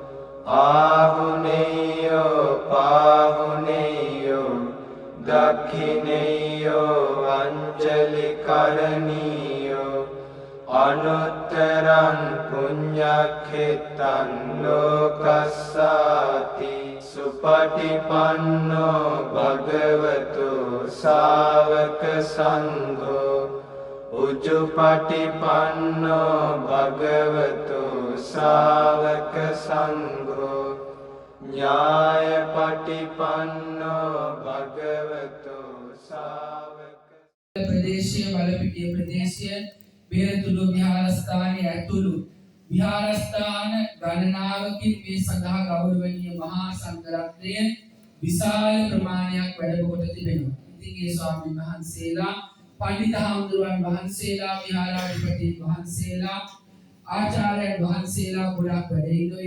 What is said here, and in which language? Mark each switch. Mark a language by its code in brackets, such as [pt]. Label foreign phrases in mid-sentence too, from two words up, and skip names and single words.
[pi] ආහුනේයෝ පාහුනේයෝ දක්ඛිනේයෝ අංජලි කරණීයෝ අනුත්තරං පුඤ්ඤක්ඛෙත්තං ලෝකස්සාති සුපටිපන්නෝ භගවතු ශාවක සංඝෝ උජුපටිපන්නෝ භගවතු ශාවක සංඝෝ ඥායපටිපන්නෝ භගවතු ශාවක [si] ප්‍රදේශීය බලපිටිය ප්‍රදේශීය බේරතුළු විහාරස්ථානයේ ඇතුළු විහාරස්ථාන ගණනාවකින් මේ සඳහා ගෞරවනීය මහා සංඝරත්නය විශාල ප්‍රමාණයක් වැඩම කොට තිබෙනවා. ඉතින් ඒ ස්වාමීන් වහන්සේලා පඬිත හාමුදුරුවන් වහන්සේලා, විහාරාධිපති වහන්සේලා, ආචාර්යයන් වහන්සේලා ගොඩක් වැඩ ඉන්නවා.